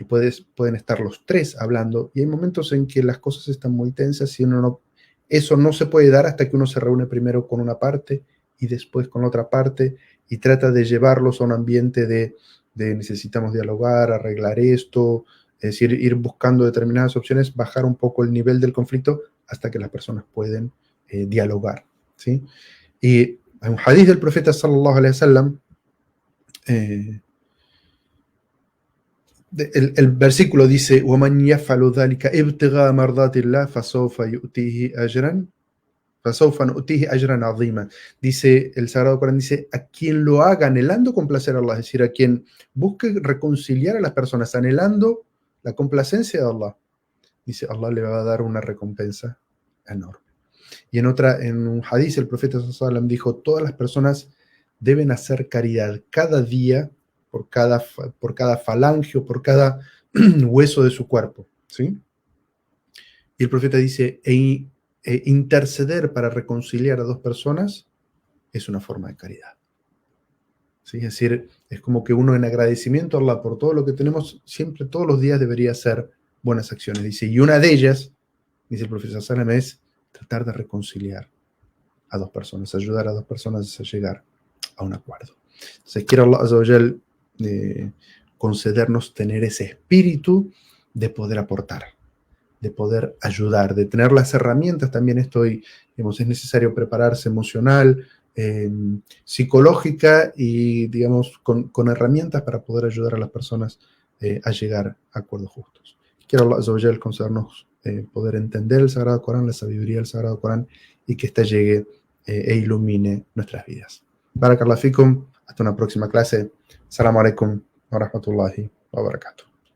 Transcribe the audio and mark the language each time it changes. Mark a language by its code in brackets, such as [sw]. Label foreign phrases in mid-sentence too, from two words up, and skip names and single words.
[es] pueden estar los tres hablando, y hay momentos en que las cosas están muy tensas y eso no se puede dar hasta que uno se reúne primero con una parte y después con otra parte y trata de llevarlos a un ambiente de necesitamos dialogar, arreglar esto, es decir, ir buscando determinadas opciones, bajar un poco el nivel del conflicto hasta que las personas pueden dialogar. ¿Sí? Y hay un hadith del profeta [ar] صلى الله عليه وسلم, [es] el versículo dice, [ar] وَمَنْ يَفْعَلُ ذَلِكَ ابْتِغَاءَ مَرْضَاتِ اللَّهِ فَسَوْفَ نُؤْتِيهِ أَجْرًا عَظِيمًا. [es] Dice, el Sagrado Corán dice, a quien lo haga anhelando complacer a Allah, es decir, a quien busque reconciliar a las personas anhelando la complacencia de Allah, dice, Allah le va a dar una recompensa enorme. Y en un hadith, el profeta [ar] صلى الله عليه وسلم [es] dijo, todas las personas deben hacer caridad cada día por cada falange o por cada hueso de su cuerpo. ¿Sí? Y el profeta dice, interceder para reconciliar a dos personas es una forma de caridad. ¿Sí? Es decir, es como que uno en agradecimiento a Allah por todo lo que tenemos, siempre todos los días debería hacer buenas acciones. Dice, y una de ellas, dice el profeta [ar] صلى الله عليه وسلم, [es] es tratar de reconciliar a dos personas, ayudar a dos personas a llegar a un acuerdo. Entonces, quiero [ar] الله عز وجل [es] concedernos tener ese espíritu de poder aportar, de poder ayudar, de tener las herramientas. También digamos, es necesario prepararse emocional, psicológica y, digamos, con herramientas para poder ayudar a las personas a llegar a acuerdos justos. Quiero [ar] الله عز وجل [es] concedernos poder entender el Sagrado Corán, la sabiduría del Sagrado Corán, y que ésta llegue e ilumine nuestras vidas. [ar] بارك الله فيكم, [es] hasta una próxima clase. [ar] السلام عليكم ورحمة الله وبركاته.